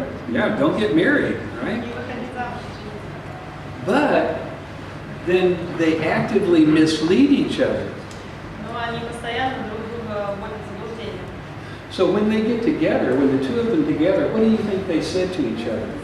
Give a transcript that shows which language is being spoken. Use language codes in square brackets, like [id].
[en] Yeah, don't get married, right? [ru] Не выходить замуж. [en] But then they actively mislead each other. [ru] Но они постоянно друг друга вводят в заблуждение. [en] So when they get together, when the two of them together, what do you think they said to each other?